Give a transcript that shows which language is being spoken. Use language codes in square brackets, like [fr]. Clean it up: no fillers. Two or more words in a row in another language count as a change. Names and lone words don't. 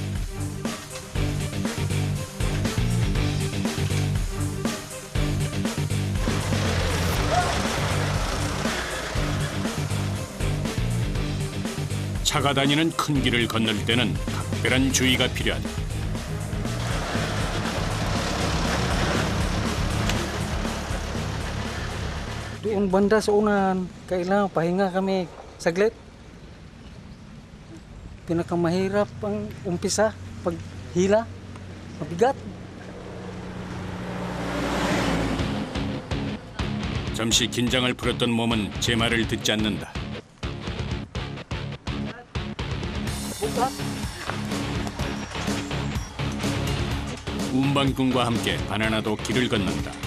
[ko] 차가 다니는 큰 길을 건널 때는 각별한 주의가 필요하다. [tl] Doon banda sa unahan, kailangan pahinga kami saglit. Pinakamahirap ang umpisa, paghila, mabigat. [ko] 잠시 긴장을 풀었던 몸은 제 말을 듣지 않는다. 운반꾼과 함께 바나나도 길을 건넌다.